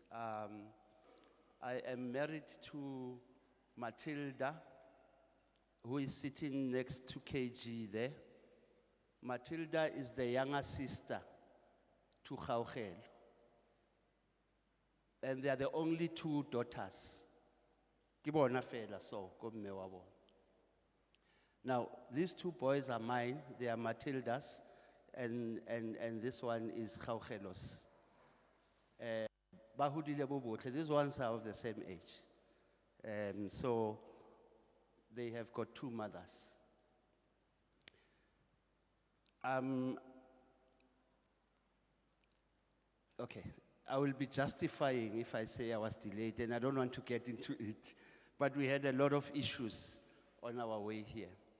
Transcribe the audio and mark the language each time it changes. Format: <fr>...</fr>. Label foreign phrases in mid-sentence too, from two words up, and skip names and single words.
<en>I am married to Matilda, who is sitting next to KG there. Matilda is the younger sister to Gaugelo. And they are the only two daughters.</en> <tn>Ke bona fela so, ko mme wa bona.</tn> <en>Now, these two boys are mine, they are Matilda's, and this one is Gaugelo's.</en> <st>Ba hodile bo botle,</st> <en>these ones are of the same age. So, they have got two mothers. Okay, I will be justifying if I say I was delayed, and I don't want to get into it, but we had a lot of issues on our way here.</en>